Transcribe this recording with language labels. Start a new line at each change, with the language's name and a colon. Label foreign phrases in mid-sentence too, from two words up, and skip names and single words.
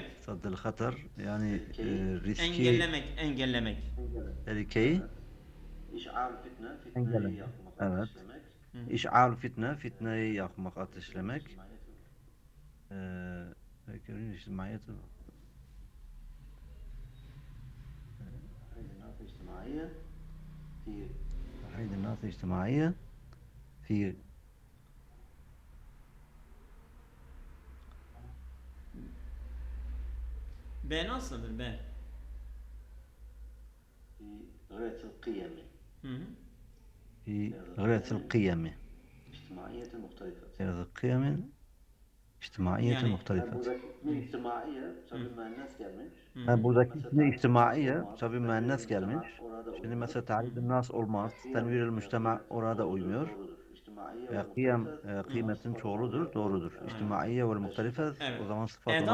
Arabic: سد الخطر
Turkish: yani riski Engellemek. tehlikeyi
Arabic: إشعال فتنة.
Turkish: Fitneyi Engellemek. yakmak, Evet. ateşlemek. iş'al fitneyi yakmak, ateşlemek. Fikrin içtimaiyeti
Arabic: الناس الاجتماعية في تحريض الناس الاجتماعية في
Turkish: B nasıldır B?
Arabic: في غرس القيم Hı hı. في غرس القيم اجتماعية مختلفة. غرس القيم اجتماعية
Turkish: Yani- مختلفة. buradaki ismi içtimaiye tabi müennes gelmiş. Buradaki Mesela ismi içtimaiye olmaz, tabi tenvir-i müennes müçtema gelmiş. orada Şimdi uymuyor. mesela tahrid-i nas olmaz.
Arabic: تنوير المجتمع
Turkish: orada uymuyor. Doğrudur. İçtimaiye ve Kıyam muhtelife, kıymetin sıfat çoğuludur, olarak doğrudur. uymuyor. İçtimaiye ve muhtelife Evet. o zaman sıfat ona